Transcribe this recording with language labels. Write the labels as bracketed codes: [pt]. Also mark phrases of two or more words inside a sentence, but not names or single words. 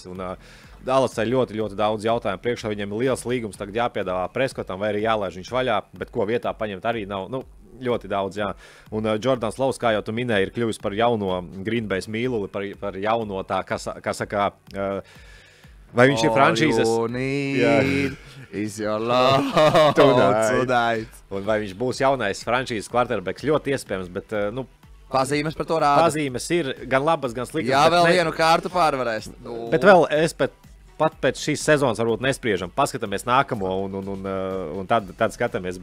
[lv] Un Dallasai ļoti, ļoti daudz jautājumu. Priekšā viņiem ir liels līgums, tagad jāpiedāvā Preskotam vai arī jālaiž viņš vaļā, bet ko vietā paņemt arī nav. Ļoti daudz, jā. Un Jordans Lows, kā jau tu minēji, ir kļuvis par jauno Green Bay mīluli, par jauno tā, kā saka, vai viņš ir franšīzes? [en] Is your love tonight. [lv] Un vai viņš būs jaunais franšīzes quarterbacks? Ļoti iespējams, bet Pazīmes par to rāda. Pazīmes ir gan labas, gan sliktas. Jā, vēl vienu kārtu pārvarēs. Bet vēl es pat pēc šīs sezonas varbūt nespriežam. Paskatāmies nākamo un tad skatāmies.